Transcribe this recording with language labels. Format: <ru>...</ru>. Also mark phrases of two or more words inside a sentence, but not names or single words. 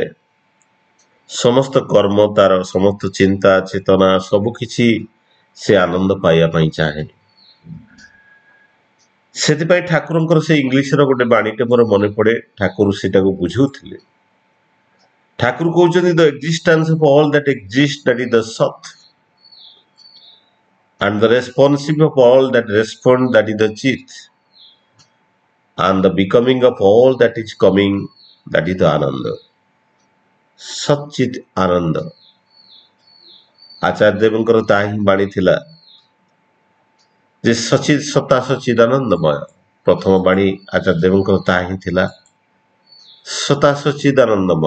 <or>ସମସ୍ତ କର୍ମ ତାର, ସମସ୍ତ ଚିନ୍ତା ଚେତନା ସବୁକିଛି ସେ ଆନନ୍ଦ ପାଇବା ପାଇଁ ଚାହେଁ। ସେଥିପାଇଁ ଠାକୁରଙ୍କର ସେ ଇଂଲିଶର ଗୋଟେ ବାଣୀଟେ ମୋର ମନେ ପଡେ, ଠାକୁର ସେଟାକୁ ବୁଝଉଥିଲେ। ଠାକୁର କହୁଛନ୍ତି</or> <en>the existence of all that exist, that is the sat, and the responsive of all that respond, that is the chit, and the becoming of all that is coming, that is the ananda.</en> <or>ସଚିତ ଆନନ୍ଦ। ଆଚାର୍ଯ୍ୟ ଦେବଙ୍କର ତାହା ହିଁ ବାଣୀ ଥିଲା ଯେ ସଚିତ ସତା ସଚିଦାନନ୍ଦମୟ। ପ୍ରଥମ ବାଣୀ ଆଚାର୍ଯ୍ୟ ଦେବଙ୍କର ତାହା ହିଁ ଥିଲା, ସତା ସଚିଦାନନ୍ଦମୟ।</or>